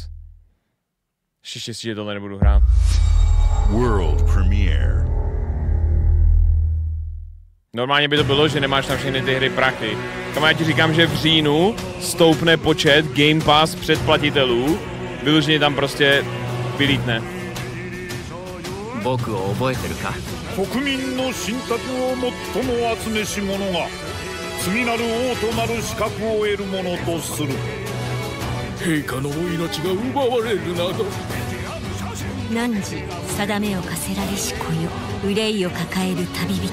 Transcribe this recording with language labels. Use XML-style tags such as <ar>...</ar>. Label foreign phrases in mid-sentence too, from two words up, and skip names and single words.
<cs>Ještě štěstí, že tohle nebudu hrát.</cs> <en>World premiere.</en> <cs>Normálně by to bylo, že nemáš na všechny ty hry prachy. Kam já ti říkám, že v říjnu stoupne počet Game Pass předplatitelů, vyloženě tam prostě vylítne.</cs> <ja>僕を覚えてるか国民の信託を最も集めし者が次なる王となる資格を得るものとする陛下のお命が奪われるなど汝定めを課せられし子よ憂いを抱える旅人よ</ja>